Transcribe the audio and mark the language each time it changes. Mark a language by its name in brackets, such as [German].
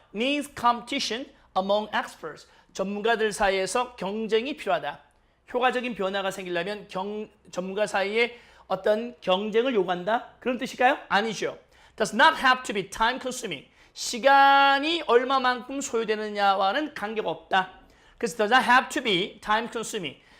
[English] Needs competition among experts. [Korean] 전문가들 사이에서 경쟁이 필요하다. 효과적인 변화가 생기려면 전문가 사이에 어떤 경쟁을 요구한다? 그런 뜻일까요? 아니죠. [English] Does not have to be time consuming. [Korean] 시간이 얼마만큼 소요되느냐와는 관계가 없다. [English] 그래서 does not have to be time consuming.